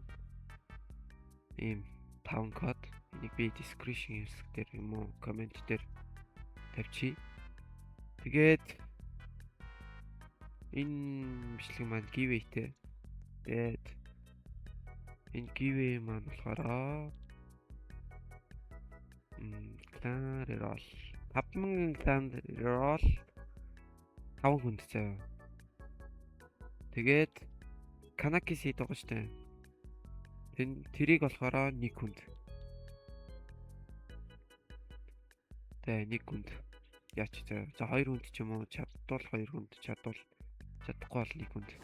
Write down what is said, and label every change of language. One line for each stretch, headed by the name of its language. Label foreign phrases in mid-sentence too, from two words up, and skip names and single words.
Mongolian: Ийм 5 код. Энийг би description хэсэг дээр юм уу коммент дээр тавьчих. Тэгээд энэ бичлэг маань giveaway-тэй. Тэгээд энэ giveaway маань болохоор clan roll 5000 clan roll 5 хүнд заяа. Тэгээд Kanaki seed байгаа штэ. Тэрийг болохоор 1 хүнд. Тэгээ 1 хүнд. Яач заяа. За 2 хүнд ч юм уу чадвал 2 хүнд, чадвал чадахгүй бол 1 хүнд.